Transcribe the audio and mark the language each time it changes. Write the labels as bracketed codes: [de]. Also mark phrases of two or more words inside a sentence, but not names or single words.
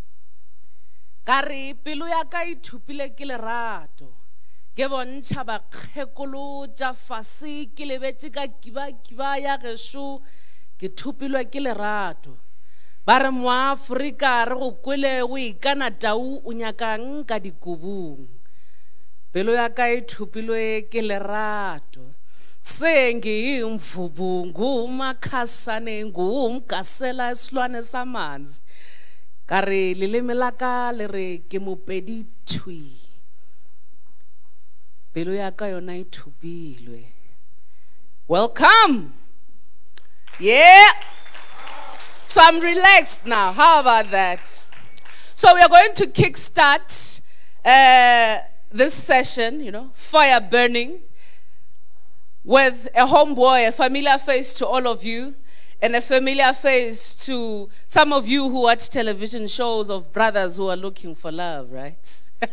[nso] Kare pelo ya ka ithupile ke lerato, ke bontšha bakgekolo tša fase ke lebetse ka kiba ya gešo, ke thupilwe ke lerato. Ba re moAforika re go kwele o ikana tau o nyakang ka dikobong. Pelo ya ka ithupilwe ke lerato, [zu] sengi mvubu ngumakhasane ngumkasela esilwane samanzi. [nso] Kare leleme la ka le re ke mopedi thui, pelo ya ka yona e thupilwe. [en] Welcome. Yeah. So I'm relaxed now. How about that? So we are going to kickstart this session, fire burning, with a homeboy, a familiar face to all of you, and a familiar face to some of you who watch television shows of brothers who are looking for love, right?